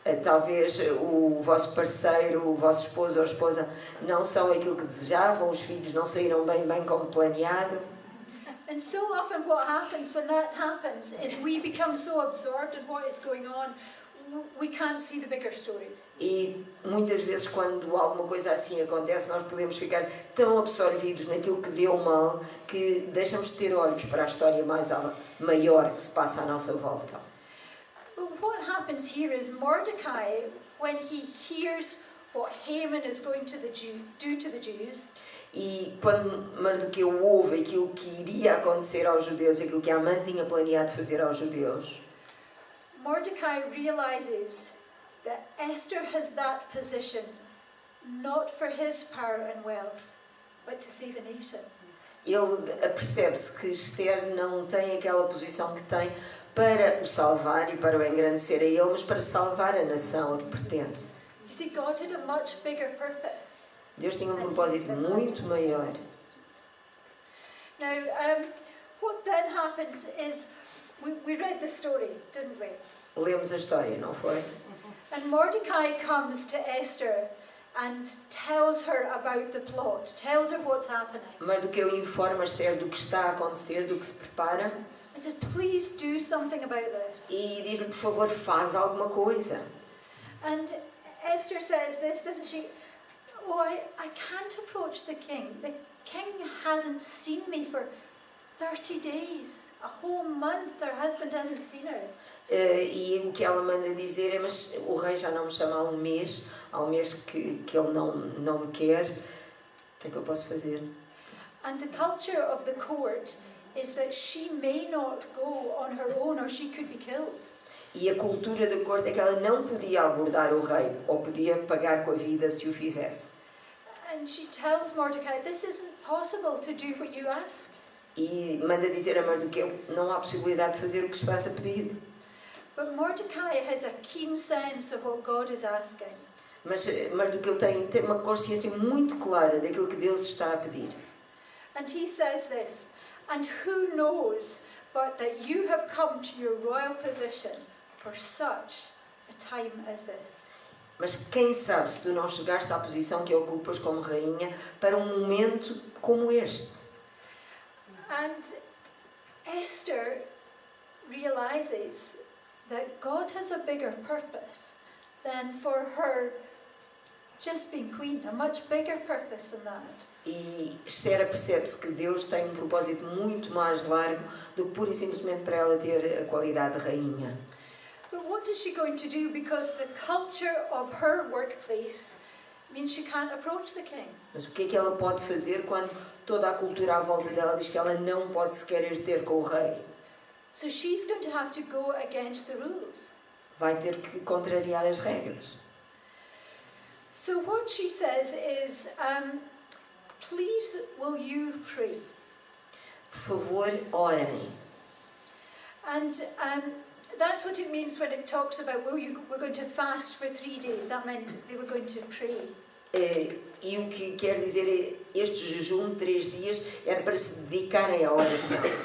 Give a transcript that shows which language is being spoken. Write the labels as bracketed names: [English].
[Portuguese] Talvez o vosso parceiro, o vosso esposo ou esposa não são aquilo que desejavam, os filhos não saíram bem como planeado. [English] And so often what happens when that happens is we become so absorbed in what is going on, we can't see the bigger story. [Portuguese] E muitas vezes quando alguma coisa assim acontece, nós podemos ficar tão absorvidos naquilo que deu mal que deixamos de ter olhos para a história maior que se passa à nossa volta. [English] But what happens here is Mordecai, when he hears what Haman is going to do to the Jews, [Portuguese] e quando Mardoqueu ouve aquilo que iria acontecer aos judeus, aquilo que Amã tinha planeado fazer aos judeus, [English] Mordecai realizes that Esther has that position not for his power and wealth, but to save a nation. [Portuguese] Ele apercebe-se que Esther não tem aquela posição que tem para o salvar e para o engrandecer a ele, mas para salvar a nação a que pertence. [English] You see, God had a much bigger purpose. [Portuguese] Deus tinha propósito muito maior. [English] Now, what then happens is, we read the story, didn't we? [Portuguese] Lemos a história, não foi? [English] And Mordecai comes to Esther and tells her about the plot, tells her what's happening. [Portuguese] Mas do que eu informo a Esther do que está a acontecer, do que se prepara. [English] And said, please do something about this. [Portuguese] E diz-lhe, por favor, faz alguma coisa. [English] And Esther says this, doesn't she? Oh, I can't approach the king. The king hasn't seen me for 30 days. A whole month her husband hasn't seen her. [Portuguese] E o que ela manda dizer é, mas o rei já não me chama há um mês que ele não me quer. O que é que eu posso fazer? [English] And the culture of the court is that she may not go on her own or she could be killed. [Portuguese] E a cultura da corte é que ela não podia abordar o rei, ou podia pagar com a vida se o fizesse. [English] And she tells Mordecai, this isn't possible to do what you ask. [Portuguese] E manda dizer a Mardoqueu, não há possibilidade de fazer o que estás a pedir. [English] But Mordecai has a keen sense of what God is asking. [Portuguese] Mas Mardoqueu tem uma consciência muito clara daquilo que Deus está a pedir. [English] And he says this, and who knows but that you have come to your royal position for such a time as this. [Portuguese] Mas quem sabe se tu não chegaste à posição que ocupas como rainha para um momento como este. [English] And Esther realizes that God has a bigger purpose than for her just being queen, a much bigger purpose than that. [Portuguese] E Esther percebe-se que Deus tem um propósito muito mais largo do que pura e simplesmente para ela ter a qualidade de rainha. [English] But what is she going to do? Because the culture of her workplace means she can't approach the king. [Portuguese] Mas o que é que ela pode fazer quando toda a cultura à volta dela diz que ela não pode sequer ir ter com o rei? [English] So she's going to have to go against the rules. [Portuguese] Vai ter que contrariar as regras. [English] So what she says is, please will you pray? [Portuguese] Por favor, orem. [English] And that's what it means when it talks about, we're going to fast for 3 days. That meant they were going to pray. [Portuguese] E o que quer dizer é, este jejum de 3 dias era para se dedicarem à oração.